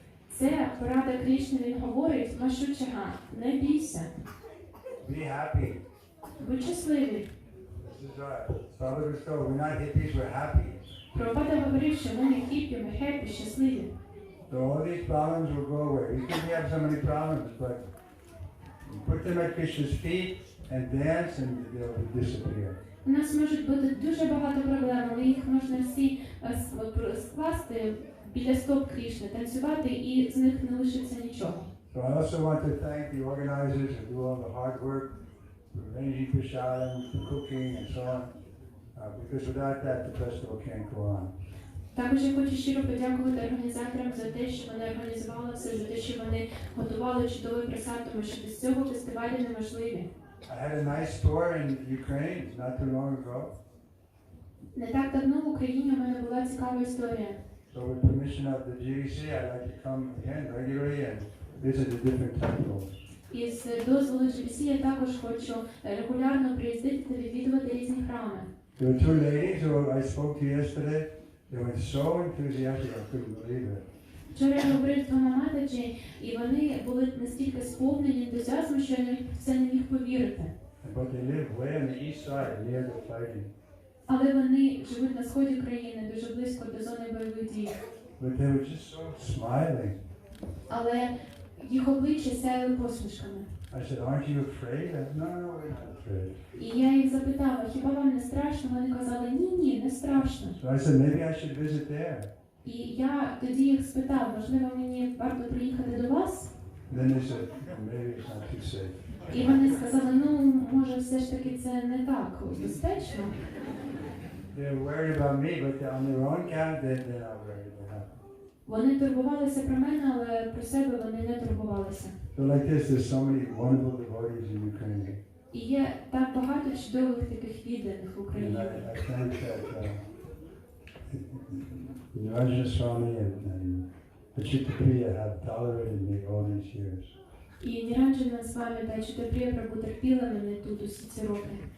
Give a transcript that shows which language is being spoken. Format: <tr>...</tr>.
<uk>Це порада Кришни, він говорить, Машучага, не бійся,</uk> <en>Be happy.</en> <uk>будь щасливий.</uk> <en>This is right. Prabhupada was told, we're not hippies, we're happy.</en> <uk>Прабхупада говорив, що ми не хіпі, ми хеппі, щасливі.</uk> <en>So all these problems will go away. We think we have so many problems, but you put them at Krishna's feet, and dance and they'll disappear.</en> <uk>У нас можуть бути дуже багато проблем, але їх можна всі скласти біля стоп Крішни, танцювати, і з них не лишиться нічого.</uk> <en>So I also want to thank the organizers who do all the hard work, for arranging prasadam, for cooking and so on, because without that the festival can't go on.</en> <uk>Також я хочу щиро подякувати організаторам за те, що вони організували все, за те, що вони готували чудовий просад, тому що без цього фестивалі неможливі.</uk> <en>I had a nice tour in Ukraine not too long ago.</en> <uk>Не так давно в Україні у мене була цікава історія.</uk> <en>So with permission of the GDC, I'd like to come again regularly and visit the different temples.</en> <uk>І з дозволу GBC я також хочу регулярно приїздити та відвідувати різні храми.</uk> <en>There were two ladies who I spoke to yesterday. They were so enthusiastic, I couldn't believe it.</en> <uk>Вчора я говорив з двома матичі, і вони були настільки сповнені ентузіазму, що я в це не міг повірити.</uk> <en>But they live way on the east side, near the fighting.</en> <uk>Але вони живуть на сході країни, дуже близько до зони бойових дій.</uk> <en>But they were just so smiling.</en> <uk>Але їх обличчя сяяли посмішками.</uk> <en>I said, aren't you afraid? No, no, we're not afraid.</en> <uk>І я їх запитала, хіба вам не страшно? Вони казали, ні, не страшно.</uk> <en>So I said, maybe I should visit there.</en> <uk>І я тоді їх спитав, можливо, мені варто приїхати до вас?</uk> <en>Then they said, maybe it's not too safe.</en> <uk>І вони сказали, може все ж таки це не так безпечно.</uk> <en>They're worried about me, but on their own count, they're not worried.</en> <uk>Вони турбувалися про мене, але про себе вони не турбувалися.</uk> <en>So like this, there's so many wonderful devotees in Ukraine.</en> <uk>І є так багато чудових таких відданих в</uk> <en>And</en> <uk>Україні.</uk> <en>I think that Rajna Swami and Achita Priya have tolerated me all these years.</en> <uk>І Ніранджана з вами та Читапрія Прабу терпіла мене тут усі ці роки.</uk>